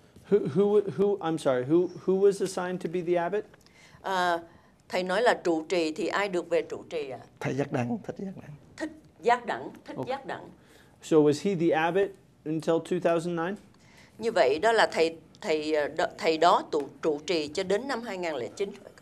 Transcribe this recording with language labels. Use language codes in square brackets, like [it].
[en] I'm sorry, who was assigned to be the abbot? [vi] Thầy nói là trụ trì thì ai được về trụ trì ạ? Thầy Giác Đẳng, Thích Giác Đẳng. Thích Giác Đẳng, Thích Giác Đẳng. [en] So was he the abbot until 2009? [vi] Như vậy đó là thầy đó trụ trì cho đến năm 2009.